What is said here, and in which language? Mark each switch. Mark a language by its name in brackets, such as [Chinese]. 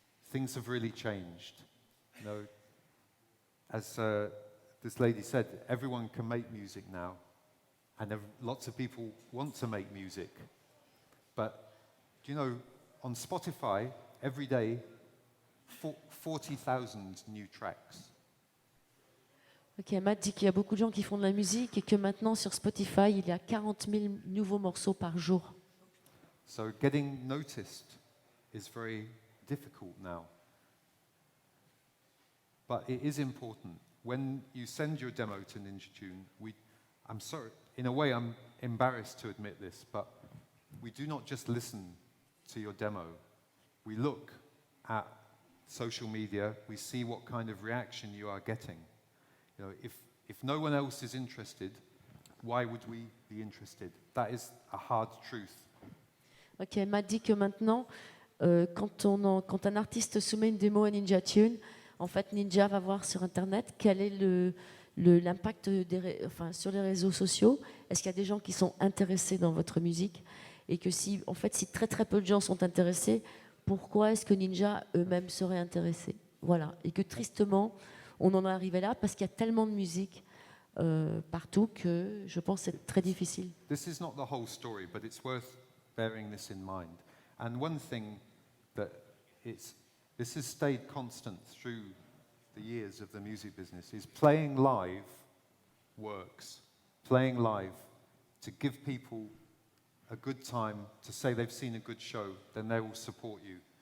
[English] Things have really changed. You know, as this lady said, everyone can make music now, and lots of people want to make music. But, you know, on Spotify, every day, 40,000 new tracks. [French] Ok, Matt dit qu'il y a beaucoup de gens qui font de la musique et que maintenant sur Spotify, il y a 40 000 nouveaux morceaux par jour. [English] So getting noticed is very difficult now. But it is important when you send your demo to Ninja Tune, I'm sorry, in a way I'm embarrassed to admit this, but we do not just listen to your demo. We look at social media, we see what kind of reaction you are getting. You know, if no one else is interested, why would we be interested? That is a hard truth. [French] Ok, elle m'a dit que maintenant, quand un artiste soumet une démo à Ninja Tune, en fait, Ninja va voir sur Internet quel est l'impact sur les réseaux sociaux. Est-ce qu'il y a des gens qui sont intéressés dans votre musique? Et que si très très peu de gens sont intéressés, pourquoi est-ce que Ninja eux-mêmes seraient intéressés? Voilà. Et que tristement, on en est arrivé là parce qu'il y a tellement de musique partout que je pense que c'est très difficile. [English] This is not the whole story, but it's worth bearing this in mind. And one thing that this has stayed constant through the years of the music business is playing live works. Playing live to give people a good time, to say they've seen a good show, then they will support you.